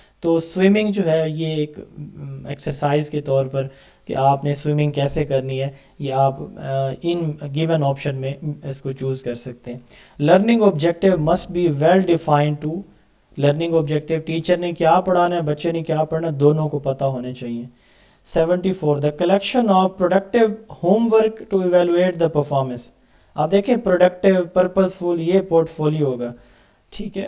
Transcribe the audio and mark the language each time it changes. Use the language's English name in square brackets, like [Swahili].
[Urdu] تو سوئمنگ جو ہے یہ ایک ایکسرسائز کے طور پر کہ آپ نے سوئمنگ کیسے کرنی ہے یہ آپ ان گیون آپشن میں اس کو چوز کر سکتے ہیں. [English] Learning objective must be well defined too. [Urdu] Learning objective teacher نے کیا پڑھانا ہے, بچے نے کیا پڑھنا ہے, دونوں کو پتہ ہونے چاہیے. [English] 74 the collection of productive homework to evaluate the performance. [Urdu] آپ دیکھیں پروڈکٹیو پرپز فل یہ پورٹ فولیو ہوگا, ٹھیک ہے.